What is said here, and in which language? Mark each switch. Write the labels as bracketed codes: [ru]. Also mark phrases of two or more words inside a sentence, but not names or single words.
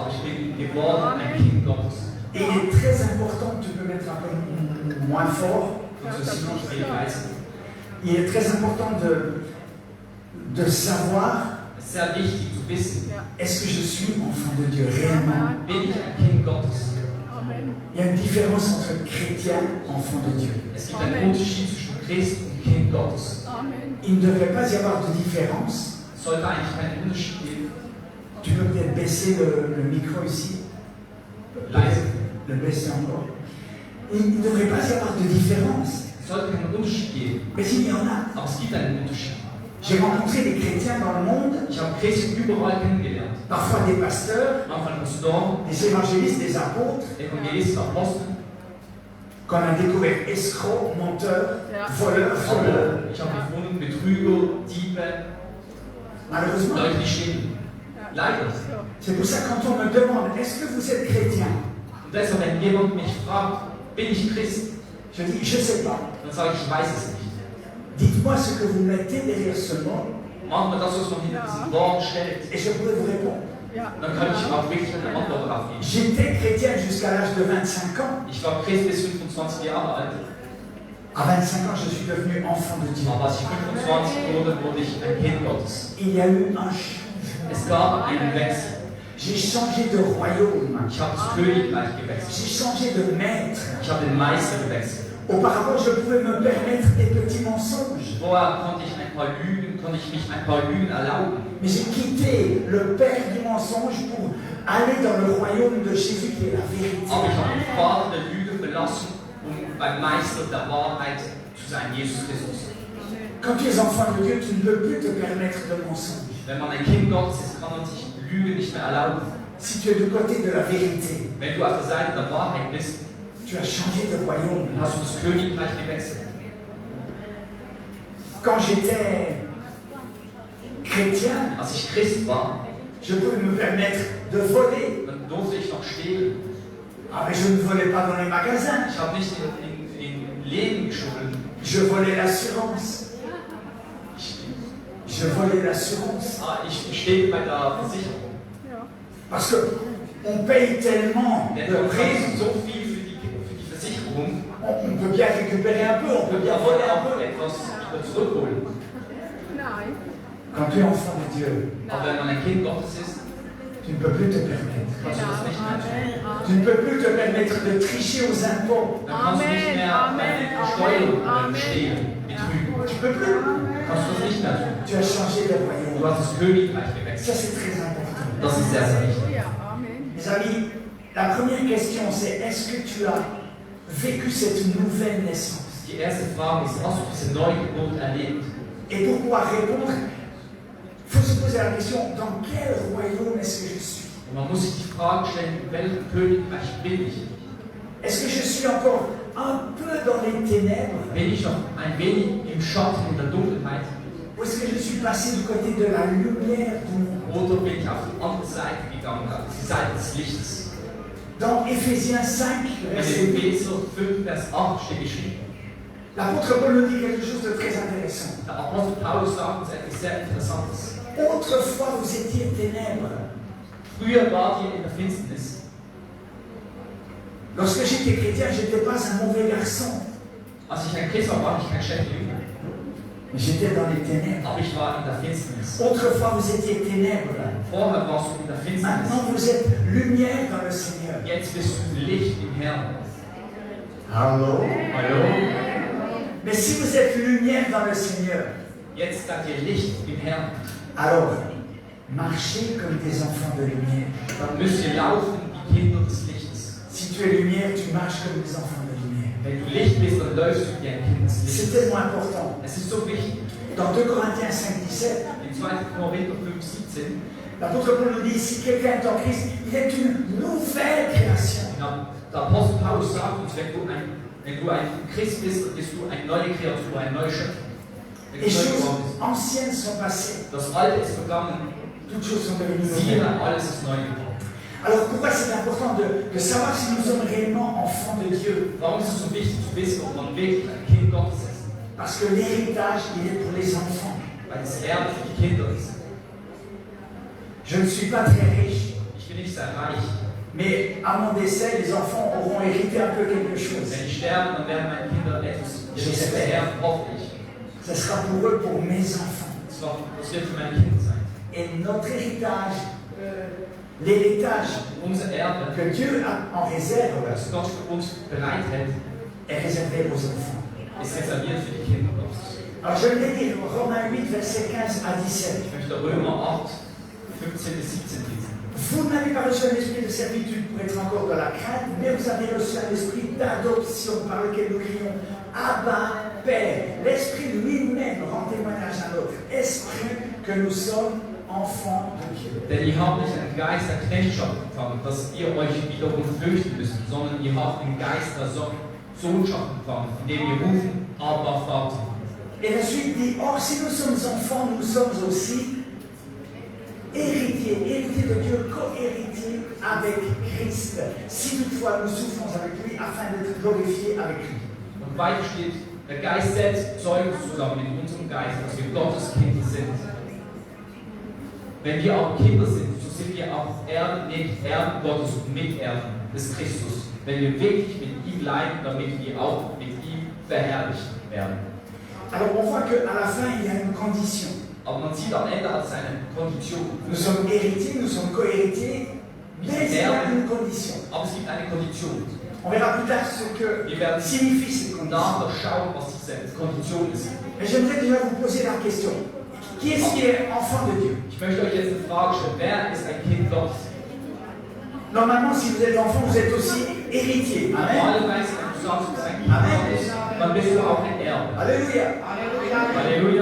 [de] aber ich bin geworden ein Kind Gottes. [fr] Et il est très important, tu peux mettre un peu moins fort, [de] Und so sicher ich will leisten. [fr] il est très important de savoir, [de] Es ist sehr wichtig zu wissen, [fr] est-ce que je suis enfant de Dieu réellement? [de] bin ich ein Kind Gottes? [fr] Il y a une différence entre chrétien et enfant de Dieu. [de] Es gibt einen Unterschied zwischen Christ und Kind Gottes. [fr] Il ne devrait pas y avoir de différence. [de] Es sollte eigentlich keinen Unterschied geben. [fr] Tu peux peut-être baisser le micro ici, [de] Leise. [fr] le baisser encore. Il ne devrait pas y avoir de différence. [de] Es sollte keinen Unterschied geben. [fr] Mais il y en a. [de] Aber es gibt einen Unterschied. [fr] J'ai rencontré des chrétiens dans le monde, [de] Ich habe Christen überall kennengelernt. [fr] parfois des pasteurs, [de] Manchmal Pastoren, [fr] des évangélistes, des apôtres, [de] Evangelisten, Apostel. [fr] qu'on a découvert escrocs, menteurs, voleurs, voleurs. [de] Aber ich habe gefunden, Betrüger, Diebe, [fr] Malheureusement, [de] Leute, die stehlen. Leider. [fr] c'est pour ça que quand on me demande est-ce que vous êtes chrétien, [de] Und deshalb, wenn jemand mich fragt, bin ich Christ? [fr] je dis je ne sais pas. [de] Dann sage ich weiß es nicht. [fr] Dites-moi ce que vous mettez derrière ce mot [de] Machen wir das, was man hinter diesem Wort stellt. [fr] et je pourrais vous répondre. [de] Dann kann ich auch wirklich eine Antwort darauf geben. [fr] J'étais chrétien jusqu'à l'âge de 25 ans. [de] Ich war Christ bis 25 Jahre alt. [fr] À 25 ans, je suis devenu enfant de Dieu. [de] Aber als ich 25 wurde, wurde ich ein Kind Gottes. [fr] Il y a eu un changement. [de] Es gab einen Wechsel. [fr] J'ai changé de royaume. [de] Ich habe das Königreich gewechselt. [fr] J'ai changé de maître. [de] Ich habe den Meister gewechselt. [fr] Auparavant, je pouvais me permettre des petits mensonges. [de] Vorher konnte ich mich ein paar Lügen erlauben. [fr] Mais j'ai quitté le père du mensonge pour aller dans le royaume de Jésus qui est la vérité. [de] Aber ich habe den Vater der Lüge verlassen, um beim Meister der Wahrheit zu sein, Jesus Christus. [fr] Quand tu es enfant de Dieu, tu ne peux plus te permettre de mensonges. [de] Wenn man ein Kind Gottes ist, kann man sich Lüge nicht mehr erlauben. [fr] Si tu es du côté de la vérité, [de] Wenn du auf der Seite der Wahrheit bist, [fr] tu as changé de royaume. [de] dann hast du das Königreich gewechselt. [fr] Quand j'étais chrétien, [de] Als ich Christ war, [fr] je pouvais me permettre de voler. [de] dann durfte ich noch stehlen. [fr] Ah, mais je ne volais pas dans les magasins. [de] Ich habe nicht in Läden gestohlen. [fr] Je volais l'assurance. Je volais l'assurance. [de] Ich stehe bei der Versicherung. [fr] Parce qu'on paye tellement [de] Denn [fr] de [de] du [fr] primes, [de] kriegst so viel für die Versicherung, [fr] on peut bien récupérer un peu, on peut bien [de] da [fr] voler [de] wollen [fr] un [de] auch [fr] peu. [de] etwas wieder zurückholen. [fr] Quand tu es enfant de Dieu, [de] Aber wenn man ein Kind Gottes ist, [fr] tu Tu ne peux plus te permettre. [de] Kannst du das nicht mehr tun. [fr] Tu ne peux plus te permettre de tricher aux impôts. [de] Dann kannst du nicht mehr deine Steuern bestehen, betrügen. [fr] Tu ne peux plus. [de] Kannst du das nicht mehr tun. [fr] Tu as changé de [de] Du [fr] royaume. [de] hast das Königreich [fr] Ça, [de] gewechselt. [fr] c'est très important. [de] Das ist sehr, sehr wichtig. [fr] Mes amis, la première question, c'est est-ce que tu as vécu cette nouvelle naissance? [de] Die erste Frage ist, hast du diese Neugeburt erlebt? [fr] Et pour pouvoir répondre, il faut se poser la question, dans quel royaume est-ce que je suis? [de] Und man muss sich die Frage stellen, in welchem Königreich bin ich? [fr] Est-ce que je suis encore un peu dans les ténèbres? [de] Bin ich noch ein wenig im Schatten, in der Dunkelheit? [fr] Ou est-ce que je suis passé du côté de la lumière du monde? [de] Oder bin ich auf die andere Seite gegangen, auf die Seite des Lichtes? [fr] Dans Éphésiens 5, [de] In [fr] verset 8, [de] Epheser 5, Vers 8 steht geschrieben. [fr] l'apôtre Paul nous dit quelque chose de très intéressant. [de] Der Apostel Paulus sagt uns etwas sehr Interessantes. [fr] Autrefois, vous étiez ténèbres. [de] Früher wart ihr in der Finsternis. [fr] Lorsque j'étais chrétien, je n'étais pas un mauvais garçon, [de] Als ich ein Christ war ich kein schlechter Junge. [fr] mais j'étais dans les ténèbres. [de] Aber ich war in der Finsternis. [fr] Autrefois, vous étiez ténèbres. [de] Vorher warst du in der Finsternis. [fr] Maintenant, vous êtes lumière dans le Seigneur. [de] Jetzt bist du Licht im Herrn. Hallo. Hallo? [fr] Mais si vous êtes lumière dans le Seigneur, [de] Jetzt seid ihr Licht im Herrn. [fr] alors marchez comme des enfants de lumière. [de] Dann müsst ihr laufen wie Kinder des Lichtes. [fr] Si tu es lumière, tu marches comme des enfants de lumière. [de] Wenn du Licht bist, dann läufst du wie ein Kind des [fr] C'est [de] Lichtes. [fr] tellement important. [de] Es ist so wichtig. [fr] Dans 2 Corinthiens 5, 17, [de] In 2. Korinther 5, 17, [fr] l'apôtre Paul nous dit, si quelqu'un est en Christ, il est une nouvelle création. [de] der Apostel Paulus sagt uns, wenn du ein Christ bist, dann bist du eine neue Kreatur, eine neue Schöpfung. Wenn [fr] Les [de] du neu [fr] choses [de] geworden bist. [fr] anciennes sont passées. [de] Das Alte ist vergangen, [fr] Toutes choses sont devenues [de] siehe, [fr] nouvelles. [de] alles ist neu geworden. [fr] Alors pourquoi c'est important de savoir si nous sommes réellement enfants de Dieu? [de] Warum ist es so wichtig zu wissen, ob man wirklich ein Kind Gottes ist? [fr] Parce que l'héritage, il est pour les enfants. [de] Weil das Erbe für die Kinder ist. [fr] Je ne suis pas très riche, [de] Ich bin nicht sehr reich. [fr] mais à mon décès, les enfants auront hérité un peu quelque chose. [de] Wenn ich sterbe, dann werden meine Kinder etwas erben, hoffe ich. [fr] Ce sera pour eux, pour mes enfants. [de] Das wird für meine Kinder sein. [fr] Et notre héritage, l'héritage [de] Unser Erbe, [fr] que Dieu a en réserve, [de] das Gott für uns bereithält, [fr] est réservé aux enfants. [de] ist reserviert für die Kinder Gottes. [fr] Alors je vais lire Romains 8, versets 15 à 17. [de] Ich möchte Römer 8, 15 bis 17 lesen. [fr] Vous n'avez pas reçu un esprit de servitude pour être encore dans la crainte, mais vous avez reçu un esprit d'adoption par lequel nous crions Abba, Père. L'esprit lui-même rend témoignage à notre esprit que nous sommes enfants de Dieu. [de] Denn ihr habt nicht einen Geist der Knechtschaft empfangen, dass ihr euch wiederum fürchten müsst, sondern ihr habt den Geist der Sohnschaft empfangen, in dem wir rufen, Abba, Vater. [fr] Et la suite dit, or si nous sommes enfants, nous sommes aussi héritiers, héritiers de Dieu, co-héritiers avec Christ. Si toutefois nous souffrons avec lui, afin d'être glorifiés avec lui. [de] Und weiter steht, der Geist selbst zeugt zusammen mit unserem Geist, dass wir Gottes Kinder sind. Wenn wir auch Kinder sind, so sind wir auch Erben, nicht Erben Gottes und Miterben des Christus. Wenn wir wirklich mit ihm leiden, damit wir auch mit ihm verherrlicht werden. [fr] Alors on voit qu'à la fin, il y a une condition. [de] Aber man sieht am Ende als eine Kondition. [fr] Nous sommes héritiers, nous sommes co-héritiers, mais il y a une condition. [de] Aber es gibt eine Kondition. [fr] On verra plus tard ce que [de] Wir werden [fr] signifie cette condition. [de] nachher schauen, was diese Kondition ist. [fr] Mais j'aimerais déjà vous poser la question. Qui est-ce qui est enfant de Dieu? [de] Ich möchte euch jetzt eine Frage stellen. Wer ist ein Kind Gottes? [fr] Normalement, si vous êtes enfant, vous êtes aussi héritier. Amen. [de] Normalerweise, wenn du sagst, du bist ein Kind Gottes, dann bist du auch ein Erbe. [fr] Alléluia. [de] Halleluja.